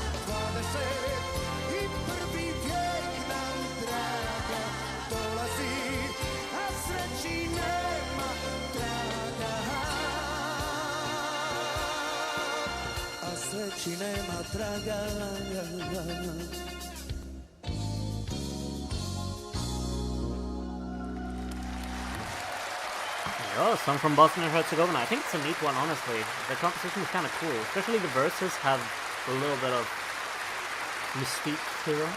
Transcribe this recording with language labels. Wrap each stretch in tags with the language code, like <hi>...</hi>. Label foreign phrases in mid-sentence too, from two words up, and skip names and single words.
<bs>20 I prvi vijek nam traga dolazi, a sreći nema traga. A sreći nema traga.</bs> <en>Oh, song from Bosnia and Herzegovina. I think it's a neat one, honestly. The composition is kind of cool. Especially the verses have a little bit of mystique to them.</en>